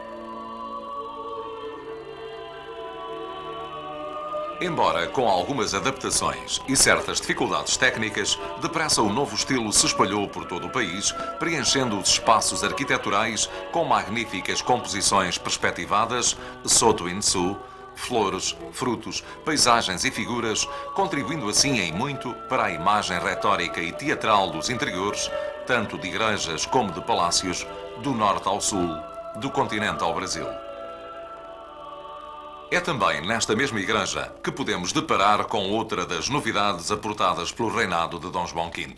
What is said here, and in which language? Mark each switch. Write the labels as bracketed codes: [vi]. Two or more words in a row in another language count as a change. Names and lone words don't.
[pt] Embora com algumas adaptações e certas dificuldades técnicas, depressa o novo estilo se espalhou por todo o país, preenchendo os espaços arquiteturais com magníficas composições perspectivadas, [it] sotto in su, [pt] flores, frutos, paisagens e figuras, contribuindo assim em muito para a imagem retórica e teatral dos interiores, tanto de igrejas como de palácios, do norte ao sul, do continente ao Brasil. É também nesta mesma igreja que podemos deparar com outra das novidades aportadas pelo reinado de Dom João V.